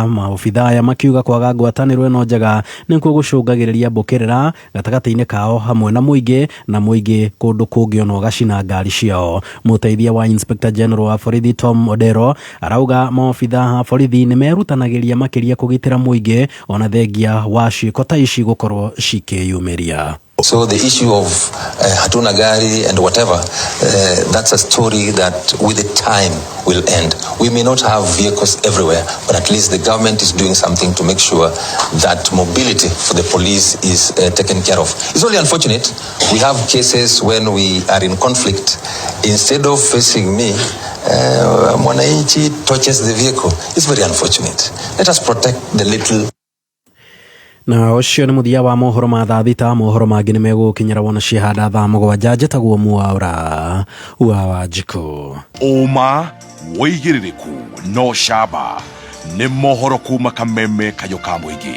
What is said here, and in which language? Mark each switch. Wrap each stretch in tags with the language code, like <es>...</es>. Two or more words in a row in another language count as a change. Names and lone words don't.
<ki>Maobitha aya makiuga kwaga ngwatanĩro ĩno njega nĩkuo gũcũngagĩrĩria mbũkĩrĩra gatagatĩ-inĩ kao hamwe na mũingĩ kũndũ kũngĩ ona ũgacina ngari ciao. Mũteithia wa</ki> <en>Inspector General</en> <ki>wa borithi Tom Odero arauga maobitha ha borithi nĩ merutanagĩria makĩria kũgitĩra mũingĩ ona thengia wa ciĩko ta ici gũkorwo cikĩyumĩria.</ki> <en>So the issue of</en> <sw>hatuna gari</sw> <en>and whatever, that's a story that with the time will end. We may not have vehicles everywhere, but at least the government is doing something to make sure that mobility for the police is taken care of. It's only unfortunate we have cases when we are in conflict. Instead of facing me, mwananchi touches the vehicle. It's very unfortunate. Let us protect the little.</en> <ki>Na ucio ni muthia wa mohoro ma thaa thita. Mohoro mangi ni megukinyira wona cihanda thaa mugwanja. Njĩtagwo Mwaura wa Wanjiku. Uma wĩigĩrĩrĩku no camba nĩ mohoro kuma Kameme Kayũ ka Mũingĩ.</ki>